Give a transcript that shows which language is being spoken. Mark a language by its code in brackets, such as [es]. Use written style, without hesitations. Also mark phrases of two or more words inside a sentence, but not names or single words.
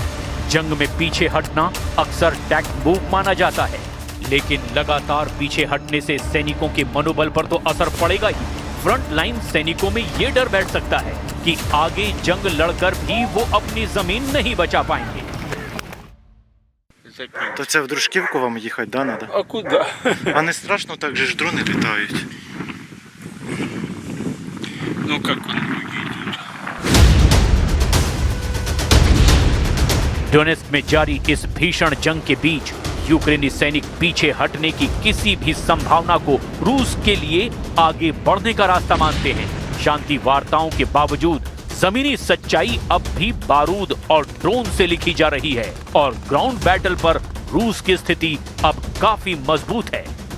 [hi] जंग में पीछे हटना अक्सर [en] tact move [hi] माना जाता है, लेकिन लगातार पीछे हटने से सैनिकों के मनोबल पर तो असर पड़ेगा ही। [en] front line [hi] सैनिकों में ये डर बैठ सकता है कि आगे जंग लड़कर भी वो अपनी जमीन नहीं बचा पाएंगे। [uk] То це в Дружківку вам їхати, да, надо? [ru] А куда? [uk] А не страшно, так же ж дрони літають. [ru] Ну как он выглядит? [hi] डोनेस्क में जारी इस भीषण जंग के बीच यूक्रेनी सैनिक पीछे हटने की किसी भी संभावना को रूस के लिए आगे बढ़ने का रास्ता मानते हैं। शांति वार्ताओं के बावजूद जमीनी सच्चाई अब भी बारूद और ड्रोन से लिखी जा रही है और [en] ground battle [hi] पर रूस की स्थिति अब काफी मजबूत है।